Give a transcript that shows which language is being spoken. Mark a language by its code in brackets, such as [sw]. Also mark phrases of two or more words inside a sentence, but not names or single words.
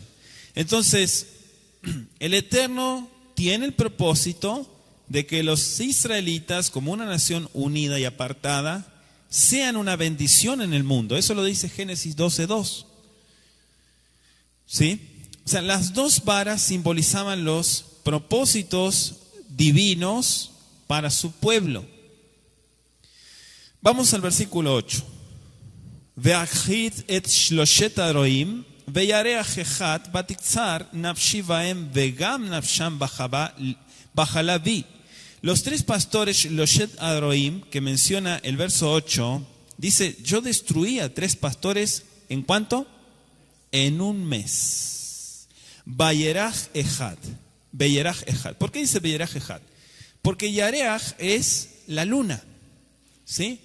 [es] Entonces, el Eterno tiene el propósito de que los israelitas, como una nación unida y apartada, sean una bendición en el mundo. Eso lo dice Génesis 12:2. ¿Sí? O sea, las dos varas simbolizaban los propósitos divinos para su pueblo. Vamos al versículo 8. [he] ואכחד את שלשת הרעים וירח אחד ותקצר נפשי בהם וגם נפשם בחלה בי. [es] Los tres pastores [he] שלשת הרעים, [es] que menciona el verso 8, dice: yo destruí a 3 pastores, ¿en cuánto? En un mes. [he] וירח אחד. [es] ¿Por qué dice [he] וירח אחד? [es] Porque Yareach es la luna, ¿sí?